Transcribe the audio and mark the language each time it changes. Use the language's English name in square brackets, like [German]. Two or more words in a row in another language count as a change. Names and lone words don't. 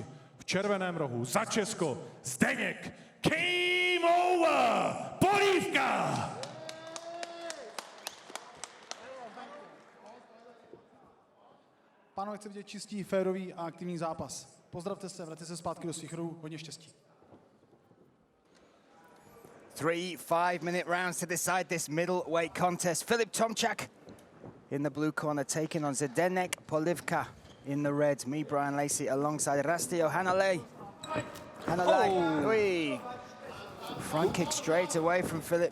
[Czech] V červeném rohu za Česko ZDENÉK GAMEOVER Polívka! Pánové, chci vidět čistý, férový a aktivní zápas. Pozdravte se, vraťte se zpátky do svých rohů, hodně štěstí. [English] 3 5-minute rounds to decide this middleweight contest. Filip Tomczak in the blue corner taking on ZDENÉK Polivka in the red. Me, Brian Lacey, alongside Rastio Hanalei. Hanalei, front kick straight away from Filip.